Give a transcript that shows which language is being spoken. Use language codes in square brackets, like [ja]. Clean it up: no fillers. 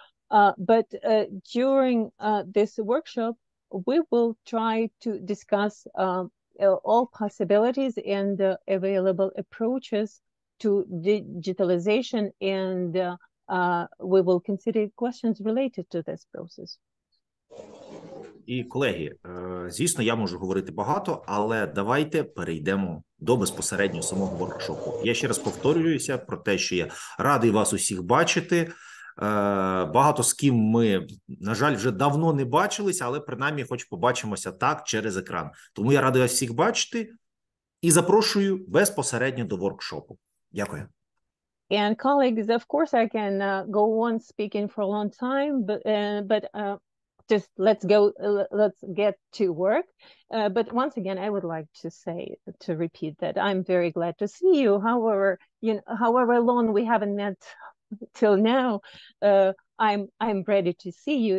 [en] But during this workshop, we will try to discuss all possibilities and available approaches to digitalization, and we will consider questions related to this process. [uk] І, колеги, звісно, я можу говорити багато, але давайте перейдемо до безпосередньо самого воркшопу. Я ще раз повторююся про те, що я радий вас усіх бачити. Багато з ким ми, на жаль, вже давно не бачилися, але принаймні хоч побачимося так через екран. Тому я радий вас всіх бачити і запрошую безпосередньо до воркшопу. Дякую. [en] And colleagues, of course, I can go on speaking for a long time, but just let's get to work. But once again, I would like to repeat that I'm very glad to see you. However long we haven't met till now, I'm ready to see you.